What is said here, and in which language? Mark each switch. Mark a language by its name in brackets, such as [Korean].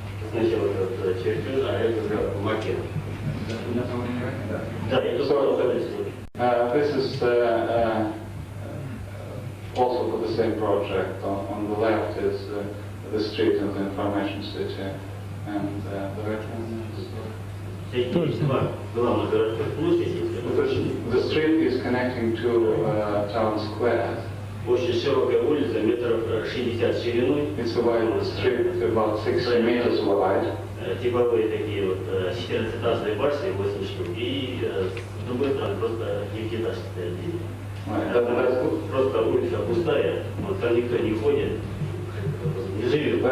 [Russian] Сначала это чертеж, а это макет. Да, это [English] So, this is also for the same project. On the left is the street and the information city, and the right one is... [Russian] Два главных городских площади. [English] The street is connecting to town square. [Russian] Очень широкая улица, метров 60 шириной. [English] It's a wide street, about 60 meters wide. [Russian] Типовые такие вот 14-этажные башни, 8 штук. И с другой стороны просто 9-этажные. [English] That's [Russian] Просто улица пустая, вот там никто не ходит, не живет.